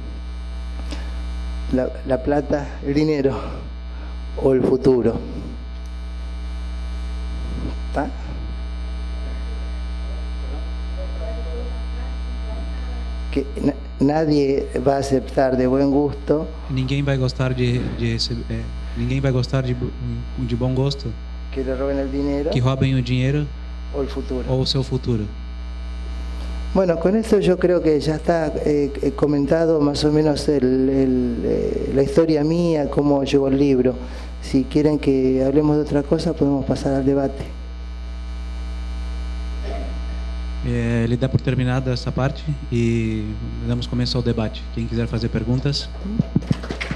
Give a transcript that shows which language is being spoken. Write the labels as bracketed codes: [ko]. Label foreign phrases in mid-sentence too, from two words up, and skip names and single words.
[es] La plata, el dinero o el futuro. ¿Está? Que nadie va a aceptar de buen gusto. [pt] Ninguém vai gostar de receber, ninguém vai gostar de bom gosto [es] que le roben el dinero, [pt] que roubem o dinheiro [es] o el futuro. [pt] Ou o seu futuro. [es] Bueno, con esto yo creo que ya está comentado más o menos la historia mía, cómo llegó el libro. Si quieren que hablemos de otra cosa, podemos pasar al debate. [pt] Ele dá por terminada essa parte e damos começo ao debate. Quem quiser fazer perguntas.